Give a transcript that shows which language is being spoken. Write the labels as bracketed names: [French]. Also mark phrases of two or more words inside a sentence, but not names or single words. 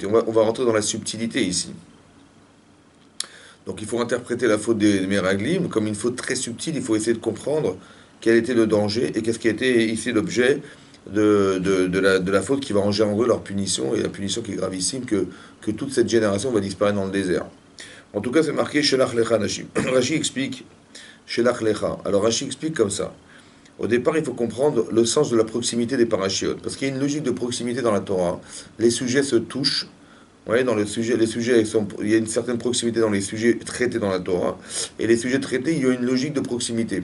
[French] Et on va rentrer dans la subtilité ici. Donc il faut interpréter la faute des Meraglim comme une faute très subtile. Il faut essayer de comprendre quel était le danger et qu'est-ce qui a été ici l'objet de la faute qui va engendrer leur punition. Et la punition qui est gravissime, que toute cette génération va disparaître dans le désert. En tout cas, c'est marqué [Hebrew] שלח לך אנשים. [French] Rashi explique [Hebrew] שלח לך. [French] Alors Rashi explique comme ça. Au départ, il faut comprendre le sens de la proximité des parachiotes, parce qu'il y a une logique de proximité dans la Torah. Les sujets se touchent. Ouais, dans les sujets il y a une certaine proximité dans les sujets traités dans la Torah, et les sujets traités, il y a une logique de proximité.